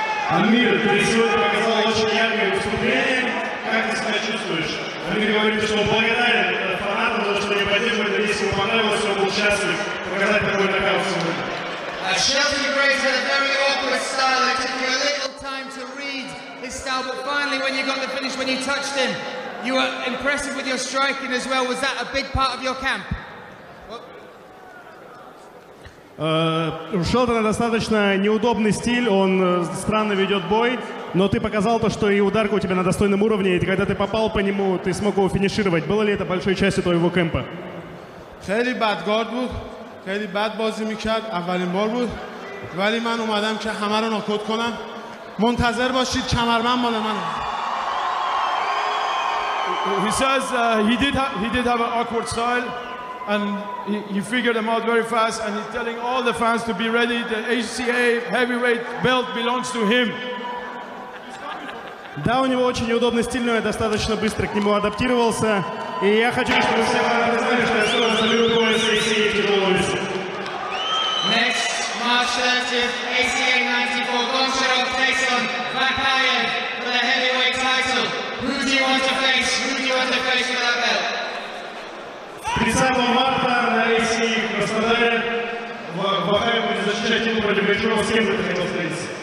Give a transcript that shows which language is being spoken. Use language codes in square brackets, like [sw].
[ru] Амир, ты сегодня показал очень яркое выступление. Как ты себя чувствуешь? Амир говорит, что он благодарен фанатам за то, что они поддерживают, если ему понравилось, что он был счастлив показать такой нокаут сегодня. [en] Shelton Graves had a very awkward style. It took you a little time to read his style, but finally when you got the finish, when you touched him, you were impressive with your striking as well. Was that a big part of your camp? [ru] У Шелтона достаточно неудобный стиль, он странно ведет бой, но ты показал то, что и ударка у тебя на достойном уровне, и когда ты попал по нему, ты смог его финишировать. Было ли это большой частью твоего кемпа? [fa] خیلی بدگارد بود، خیلی بد بازی میکرد، اولین بار بود، ولی من اومدم که همه رو ناکوت کنم. منتظر باشید، کمربند مال منه. [en] He says he did have an awkward style, and he figured them out very fast, and he's telling all the fans to be ready. The ACA heavyweight belt belongs to him. [ru] Да, у него очень неудобный стиль, но я достаточно быстро к нему адаптировался. И я хочу, чтобы все знали, что я скоро заберу пояс ACA тяжелого веса. [en] Next, March 30th, ACA 94, Goncharov takes on Vakayev for the heavyweight title. Who do you want to face? Who do you want to face for that belt? [ru] 30 марта на ACA в Краснодаре Вакаев будет защищать титул против Гончарова. С кем бы ты хотел встретиться?